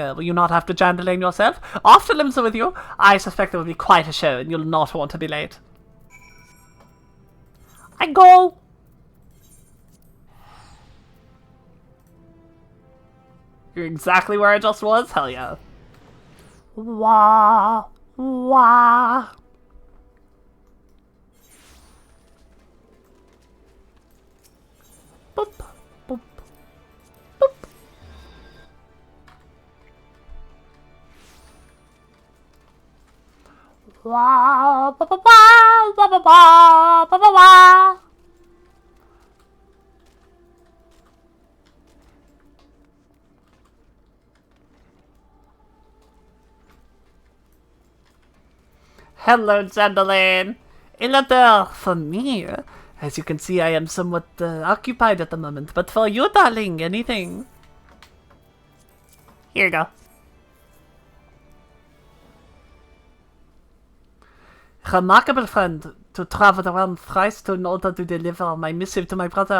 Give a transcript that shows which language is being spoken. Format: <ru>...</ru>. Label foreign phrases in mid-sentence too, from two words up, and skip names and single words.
<en>Will you not have to Gentlein yourself? Off to Limsa with you? I suspect there will be quite a show, and you'll not want to be late. I go. You're exactly where I just was? Hell yeah. Wah, wah. Boop, boop, boop. Wah, ba ba ba ba ba ba ba ba ba. Hello, Gentlein. A letter for me. As you can see, I am somewhat occupied at the moment, but for you, darling, anything. Here you go. Remarkable friend, to travel around thrice in order to deliver my missive to my brother.</en>